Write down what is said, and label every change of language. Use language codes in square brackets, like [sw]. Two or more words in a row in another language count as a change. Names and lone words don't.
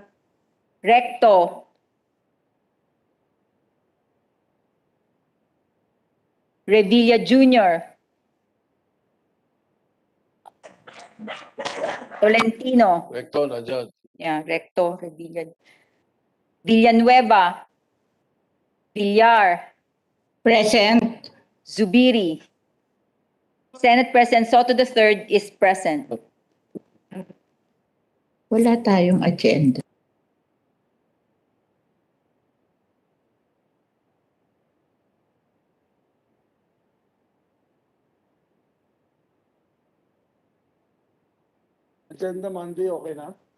[en] Recto, Revilla Jr., Tolentino, [tl] Recto, nandiyan. [en] Recto, Revilla, Villanueva, Villar, Present. Zubiri. Senate President Soto III is present. [tl] Wala tayong agenda. Agenda Monday, okay na?